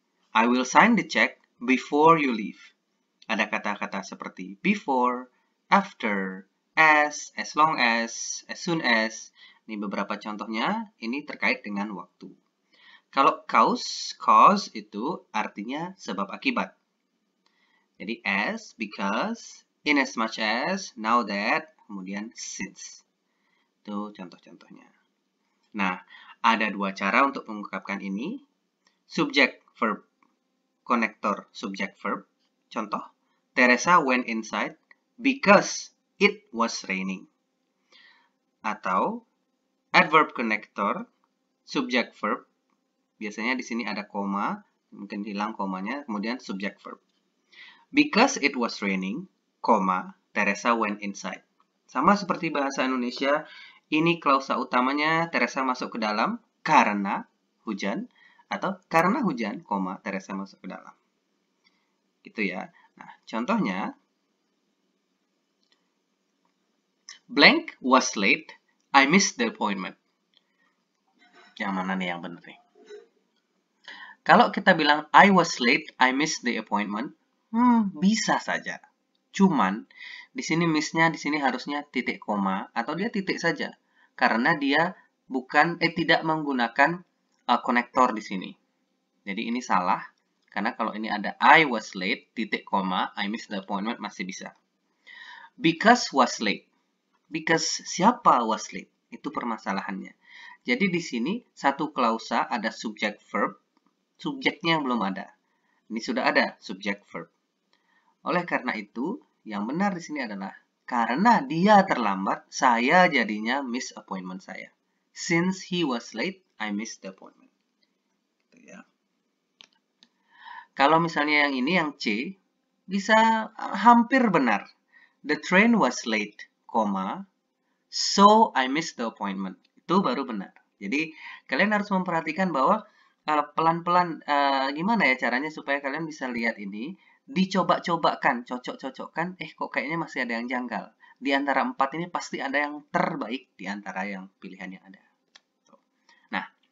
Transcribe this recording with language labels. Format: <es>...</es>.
<en>I will sign the check before you leave.</en> <id>Ada kata-kata seperti</id> <en>before, after, as long as soon as.</en> <id>Ini beberapa contohnya, ini terkait dengan waktu. Kalau cause itu artinya sebab akibat. Jadi as, because, in as much as, now that, kemudian since. Itu contoh-contohnya. Nah, ada dua cara untuk mengungkapkan ini.</id> <en>Subject, verb, connector, subject, verb. Contoh, Teresa went inside because it was raining.</en> <id>Atau, adverb connector, subject, verb. Biasanya di sini ada koma, mungkin hilang komanya, kemudian subject, verb.</id> <en>Because it was raining, Teresa went inside.</en> <id>Sama seperti bahasa Indonesia, ini klausa utamanya Teresa masuk ke dalam karena hujan, atau karena hujan, Teresa masuk ke dalam. Gitu ya.</id> <en>Nah, contohnya, blank was late, I missed the appointment.</en> <id>Yang mana nih yang benar nih? Kalau kita bilang</id> <en>I was late, I missed the appointment,</en> <id>bisa saja. Cuman di sini miss-nya di sini harusnya titik koma atau dia titik saja karena dia tidak menggunakan konektor di sini. Jadi ini salah karena kalau ini ada</id> <en>I was late</en> <id>titik koma</id> <en>I missed the appointment</en> <id>masih bisa.</id> <en>Because was late. Because siapa was late?</en> <id>Itu permasalahannya. Jadi di sini satu klausa ada subject verb, subjeknya yang belum ada. Ini sudah ada subject verb. Oleh karena itu, yang benar di sini adalah karena dia terlambat, saya jadinya miss appointment saya.</id> <en>Since he was late, I missed the appointment.</en> <id>Gitu ya. Kalau misalnya yang ini, yang C, bisa hampir benar.</id> <en>The train was late, so I missed the appointment.</en> <id>Itu baru benar. Jadi, kalian harus memperhatikan bahwa pelan-pelan gimana ya caranya supaya kalian bisa lihat ini. Dicoba-cobakan, cocok-cocokkan, kok kayaknya masih ada yang janggal. Di antara 4 ini pasti ada yang terbaik di antara yang pilihan yang ada. Nah,</id>